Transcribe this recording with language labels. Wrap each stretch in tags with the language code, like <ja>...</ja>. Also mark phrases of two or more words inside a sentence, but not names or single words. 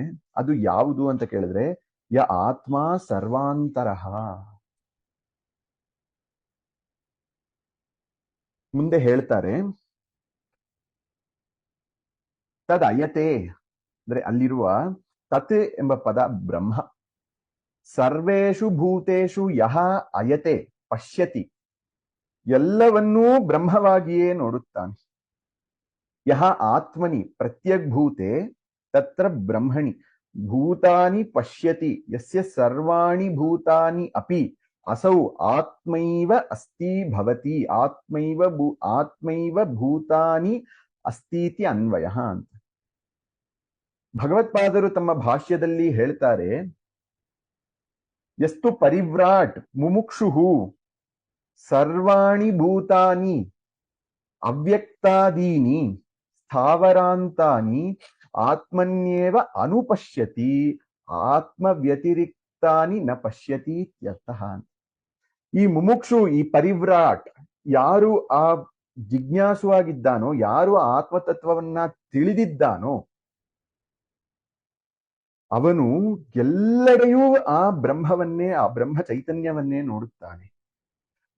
<kn>ಅದು ಯಾವುದು ಅಂತ ಕೇಳಿದ್ರೆ,</kn> <sa>ಯ ಆತ್ಮ ಸರ್ವಾಂತರಃ.</sa> <kn>ಮುಂದೆ ಹೇಳ್ತಾರೆ,</kn> <sa>ತದ್ ಅಯತೆ</sa> <kn>ಅಂದ್ರೆ ಅಲ್ಲಿರುವ ತತ್ ಎಂಬ ಪದ ಬ್ರಹ್ಮ.</kn> <sa>ಸರ್ವೇಷು ಭೂತೇಷು ಯಹ ಅಯತೆ ಪಶ್ಯತಿ,</sa> <kn>ಎಲ್ಲವನ್ನೂ ಬ್ರಹ್ಮವಾಗಿಯೇ ನೋಡುತ್ತಾನೆ.</kn> <sa>ಯಹ ಆತ್ಮನಿ ಪ್ರತ್ಯಗ್ಭೂತೆ ತತ್ರ ಬ್ರಹ್ಮಣಿ ಭೂತಾನಿ ಪಶ್ಯತಿ ಯಸ್ಯ ಸರ್ವಾಣಿ ಭೂತಾನಿ ಅಪಿ ಅಸೌ ಆತ್ಮೈವ ಅಸ್ತಿ ಭವತಿ ಆತ್ಮೈವ ಭೂತಾನಿ ಅಸ್ತೀತಿ ಅನ್ವಯ ಅಂತ.</sa> <kn>ಭಗವತ್ಪಾದರು ತಮ್ಮ ಭಾಷ್ಯದಲ್ಲಿ ಹೇಳ್ತಾರೆ,</kn> <sa>ಎಷ್ಟು ಪರಿವ್ರಾಟ್ ಮುಮುಕ್ಷುಹು ಸರ್ವಾಣಿ ಭೂತಾನಿ ಅವ್ಯಕ್ತಾದೀನಿ ಸ್ಥಾವರಾಂತಾನಿ ಆತ್ಮನ್ಯೇವ ಅನುಪಶ್ಯತಿ ಆತ್ಮ ವ್ಯತಿರಿಕ್ತಾನಿ ನ ಪಶ್ಯತಿ ಇತ್ಯರ್ಥಃ.</sa> <kn>ಈ ಮುಮುಕ್ಷು, ಈ ಪರಿವ್ರಾಟ್, ಯಾರು ಆ ಜಿಜ್ಞಾಸುವಾಗಿದ್ದಾನೋ, ಯಾರು ಆ ಆತ್ಮತತ್ವವನ್ನ ತಿಳಿದಿದ್ದಾನೋ, ಅವನು ಎಲ್ಲೆಡೆಯೂ ಆ ಬ್ರಹ್ಮವನ್ನೇ, ಆ ಬ್ರಹ್ಮ ಚೈತನ್ಯವನ್ನೇ ನೋಡುತ್ತಾನೆ.</kn>